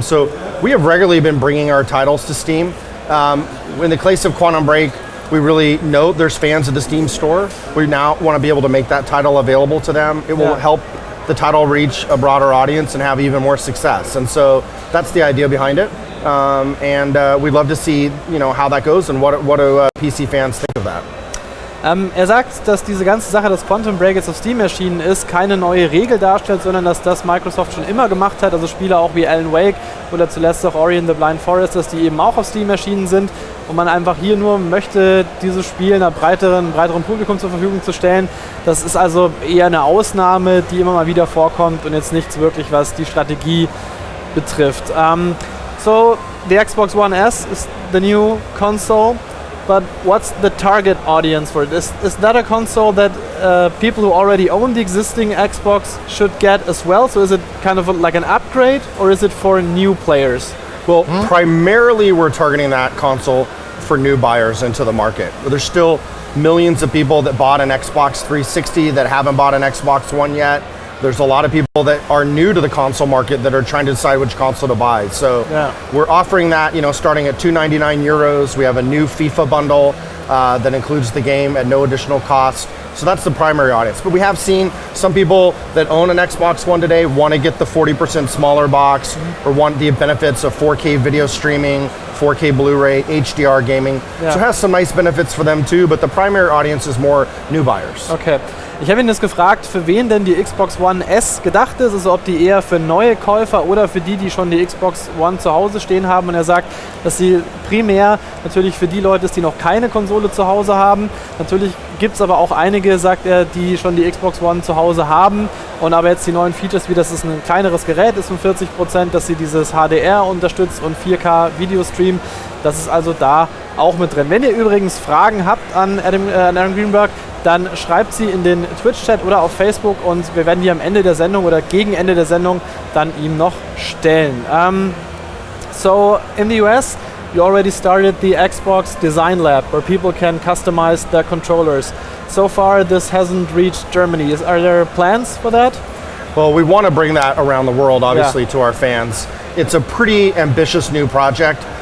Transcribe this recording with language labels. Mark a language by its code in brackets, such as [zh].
[en] So we have regularly been bringing our titles to Steam. In the case of Quantum Break, we really know there's fans of the Steam store. We now want to be able to make that title available to them. It will help the title reach a broader audience and have even more success. And so that's the idea behind it. We'd love to see, how that goes and what do PC fans think of that. [de] Sagt, dass diese ganze Sache, dass Quantum Break jetzt auf Steam erschienen ist, keine neue Regel darstellt, sondern dass das Microsoft schon immer gemacht hat. Also Spiele auch wie Alan Wake oder zuletzt auch Ori and the Blind Forest, dass die eben auch auf Steam erschienen sind und man einfach hier nur möchte, dieses Spiel einer breiteren Publikum zur Verfügung zu stellen. Das ist also eher eine Ausnahme, die immer mal wieder vorkommt und jetzt nichts wirklich, was die Strategie betrifft. [en] So, the Xbox One S is the new console. But what's the target audience for it? Is that a console that people who already own the existing Xbox should get as well? So is it kind of like an upgrade, or is it for new players? Well, primarily we're targeting that console for new buyers into the market. There's still millions of people that bought an Xbox 360 that haven't bought an Xbox One yet. There's a lot of people that are new to the console market that are trying to decide which console to buy. So we're offering that, starting at €299. We have a new FIFA bundle that includes the game at no additional cost. So that's the primary audience. But we have seen some people that own an Xbox One today want to get the 40% smaller box or want the benefits of 4K video streaming, 4K Blu-ray, HDR gaming. So it has some nice benefits for them too, but the primary audience is more new buyers. Okay. [de] Ich habe ihn jetzt gefragt, für wen denn die Xbox One S gedacht ist, also ob die eher für neue Käufer oder für die schon die Xbox One zu Hause stehen haben. Und er sagt, dass sie primär natürlich für die Leute ist, die noch keine Konsole zu Hause haben. Natürlich gibt es aber auch einige, sagt er, die schon die Xbox One zu Hause haben und aber jetzt die neuen Features, wie dass es ein kleineres Gerät ist um 40%, dass sie dieses HDR unterstützt und 4K Videostream. Das ist also da auch mit drin. Wenn ihr übrigens Fragen habt an Aaron Greenberg, dann schreibt sie in den Twitch-Chat oder auf Facebook und wir werden die am Ende der Sendung oder gegen Ende der Sendung dann ihm noch stellen. [en] So in the US, you already started the Xbox Design Lab where people can customize their controllers. So far this hasn't reached Germany. Are there plans for that? Well, we want to bring that around the world, obviously, to our fans. It's a pretty ambitious new project.